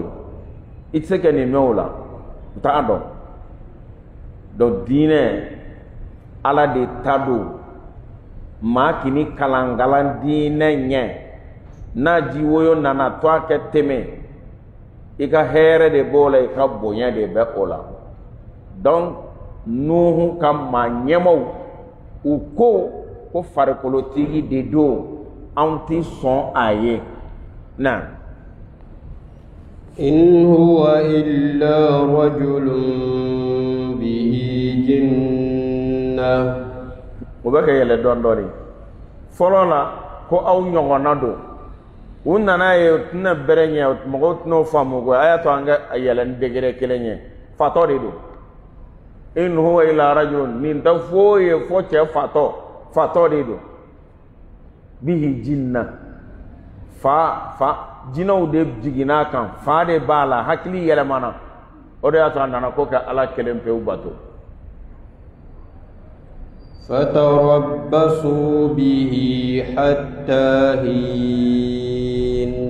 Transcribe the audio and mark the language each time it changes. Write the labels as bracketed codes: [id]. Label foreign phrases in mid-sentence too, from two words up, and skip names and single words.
[bm] i tɛ se ka nin mɛn o la u t'a dɔn donc diinɛ ala de ta don maa kini kalangalan diinɛ ɲɛ n'a ji woyo nana to a kɛ tɛmɛ i ka hɛrɛ de b'o la i ka bonya de bɛ o la donc nuhu ka maa ɲɛmaw u ko farikolotigi de don anw ti sɔn a ye na [ar] إن هو إلا رجل به جنة [bm] o bɛ ka yɛlɛ dɔɔni fɔlɔ la ko aw ɲɔgɔnna don u nana ye u tɛna bɛrɛ ɲɛ mɔgɔw tɛna'o faamu ko a y'a to an ka yɛlɛ ni degré kelen ye fatɔ de don [ar] إن هو إلا رجل [bm] nin tɛ foyi ye fɔ cɛ fatɔ de don [ar] به جنة [bm] fa jinɛw de jiginna kan fa de b'a la hakili yɛlɛmana o de y'a to a nana ko ka ala kelen pewu bato [ar] فتربصوا به حتى حين